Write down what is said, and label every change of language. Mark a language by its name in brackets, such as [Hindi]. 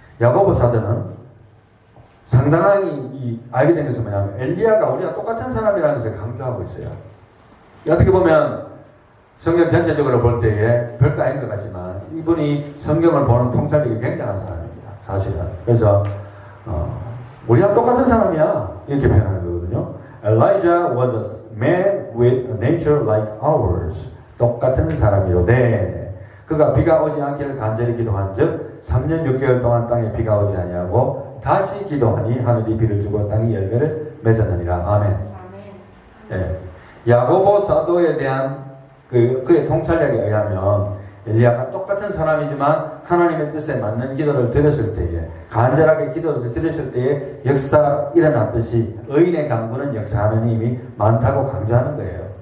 [Korean] 야고보 사도는 상당히 알게 된 것은 뭐냐면 엘리야가 우리가 똑같은 사람이라는 것을 강조하고 있어요. 어떻게 보면 성경 전체적으로 볼 때에 별거 아닌 것 같지만 이분이 성경을 보는 통찰력이 굉장한 사람입니다. 사실은. 그래서 우리가 똑같은 사람이야 이렇게 표현하는 거거든요. [English] Elijah was a man with a nature like ours. [Korean] 똑같은 사람이로되 그가 비가 오지 않기를 간절히 기도한즉 3년 6개월 동안 땅에 비가 오지 아니하고 다시 기도하니 하늘이 비를 주고 땅이 열매를 맺었느니라. 아멘. 예. 야고보 사도에 대한 그의 통찰력에 의하면 엘리야가 똑같은 사람이지만 하나님의 뜻에 맞는 기도를 드렸을 때에, 간절하게 기도를 드렸을 때에 역사가 일어났듯이 의인의 강구는 역사하는 힘이 많다고 강조하는 거예요.